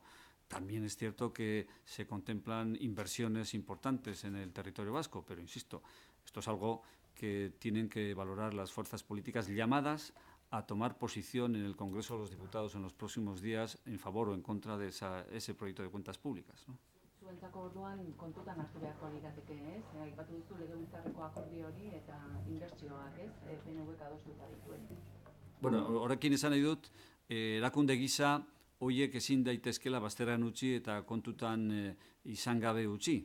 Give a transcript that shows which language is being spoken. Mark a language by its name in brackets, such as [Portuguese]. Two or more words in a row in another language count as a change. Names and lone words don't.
[Spanish] También es cierto que se contemplan inversiones importantes en el territorio vasco, pero insisto, esto es algo que tienen que valorar las fuerzas políticas llamadas a tomar posición en el Congreso de los Diputados en los próximos días en favor o en contra de ese proyecto de cuentas públicas, ¿no? Su [Basque] zuentzako orduan kontutan hartu beharko lirateke, ez? Aipatu duzu legebiltzarreko akordio hori eta inbertsioak, ez? PNVk adostuta dituen. Bueno, horrekin esan nahi dut, erakunde gisa horiek ezin daitezkela bazterrean utzi eta kontutan izan gabe utzi.